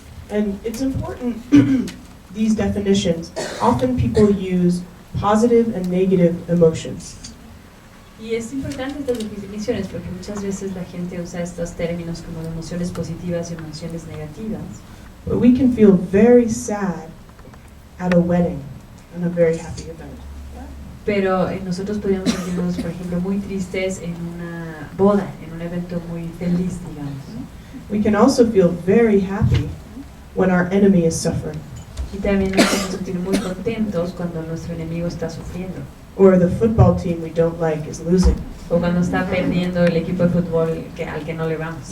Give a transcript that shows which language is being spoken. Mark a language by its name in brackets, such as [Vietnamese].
[English] And it's important, these definitions, often people use positive and negative emotions. [Spanish] Y es importante estas definiciones porque muchas veces la gente usa estos términos como de emociones positivas y emociones negativas. [English] But we can feel very sad at a wedding and a very happy event. [Spanish] Pero nosotros podríamos sentirnos, por ejemplo, muy tristes en una boda, en un evento muy feliz, digamos. [English] We can also feel very happy when our enemy is suffering, [Spanish] Y también nos podemos sentir muy contentos cuando nuestro enemigo está sufriendo. [English] or the football team we don't like is losing. [Spanish] O cuando está perdiendo el equipo de fútbol al que no le vamos.